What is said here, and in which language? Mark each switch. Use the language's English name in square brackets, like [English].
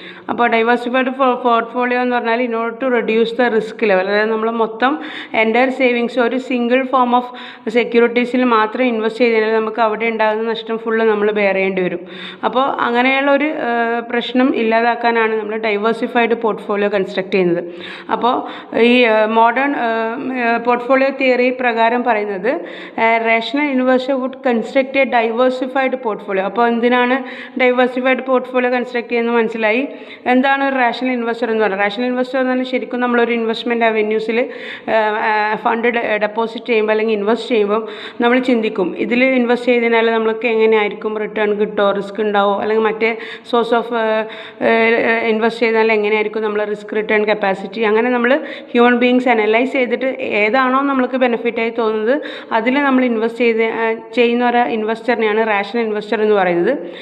[Malayalam] അപ്പോൾ diversified portfolio എന്ന് പറഞ്ഞാൽ [English] in order to reduce the risk level, [Malayalam] അതായത് നമ്മൾ മൊത്തം എൻ്റയർ സേവിങ്സ് ഒരു സിംഗിൾ ഫോം ഓഫ് സെക്യൂരിറ്റീസിൽ മാത്രം ഇൻവെസ്റ്റ് ചെയ്തതിനാൽ നമുക്ക് അവിടെ ഉണ്ടാകുന്ന നഷ്ടം ഫുള്ള് നമ്മൾ ബെയർ ചെയ്യേണ്ടി വരും. അപ്പോൾ അങ്ങനെയുള്ളൊരു പ്രശ്നം ഇല്ലാതാക്കാനാണ് നമ്മൾ ഡൈവേഴ്സിഫൈഡ് പോർട്ട്ഫോളിയോ കൺസ്ട്രക്ട് ചെയ്യുന്നത്. അപ്പോൾ ഈ മോഡേൺ പോർട്ട്ഫോളിയോ തിയറി പ്രകാരം പറയുന്നത് [English] rational investor would construct a diversified portfolio. [Malayalam] അപ്പോൾ എന്തിനാണ് ഡൈവേഴ്സിഫൈഡ് പോർട്ട്ഫോളിയോ കൺസ്ട്രക്ട് ചെയ്യുന്നത് മനസ്സിലായി. എന്താണ് ഒരു റാഷണൽ ഇൻവെസ്റ്റർ എന്ന് പറയുന്നത്? റാഷണൽ ഇൻവെസ്റ്റർ എന്ന് പറഞ്ഞാൽ ശരിക്കും നമ്മളൊരു ഇൻവെസ്റ്റ്മെൻറ്റ് അവന്യൂസിൽ ഫണ്ട് ഡെപ്പോസിറ്റ് ചെയ്യുമ്പോൾ അല്ലെങ്കിൽ ഇൻവെസ്റ്റ് ചെയ്യുമ്പോൾ നമ്മൾ ചിന്തിക്കും, ഇതിൽ ഇൻവെസ്റ്റ് ചെയ്തതിനാൽ നമ്മൾക്ക് എങ്ങനെയായിരിക്കും റിട്ടേൺ കിട്ടുമോ, റിസ്ക് ഉണ്ടാവോ, അല്ലെങ്കിൽ മറ്റേ സോഴ്സ് ഓഫ് ഇൻവെസ്റ്റ് ചെയ്താൽ എങ്ങനെയായിരിക്കും നമ്മൾ റിസ്ക് റിട്ടേൺ കപ്പാസിറ്റി, അങ്ങനെ നമ്മൾ ഹ്യൂമൻ ബീയിങ്സ് അനലൈസ് ചെയ്തിട്ട് ഏതാണോ നമ്മൾക്ക് ബെനിഫിറ്റായി തോന്നുന്നത് അതിൽ നമ്മൾ ഇൻവെസ്റ്റ് ചെയ്യുന്ന ഒരു ഇൻവെസ്റ്ററിനെയാണ് റാഷണൽ ഇൻവെസ്റ്റർ എന്ന് പറയുന്നത്.